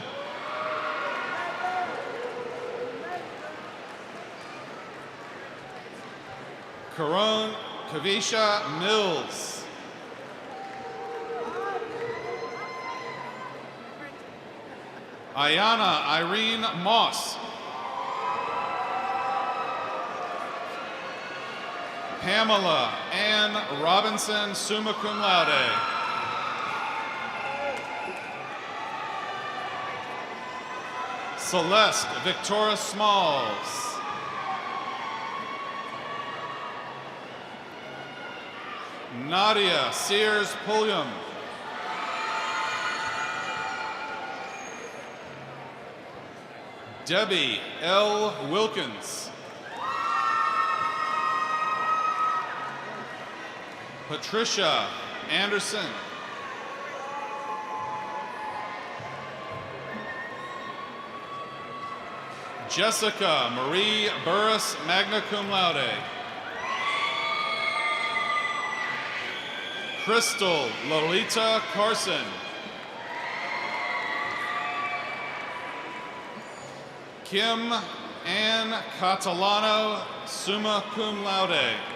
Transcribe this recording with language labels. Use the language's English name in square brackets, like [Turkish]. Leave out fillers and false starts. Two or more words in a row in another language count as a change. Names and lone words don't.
[English] Karon Kavisha Mills. Ayana Irene Moss. Pamela Ann Robinson, [Latin] summa cum laude. [English] Celeste Victoria Smalls. Nadia Sears Pulliam. Debbie L. Wilkins. Patricia Anderson. Jessica Marie Burris, [Latin] magna cum laude. [English] Crystal Lolita Carson. Kim Ann Catalano, [Latin] summa cum laude.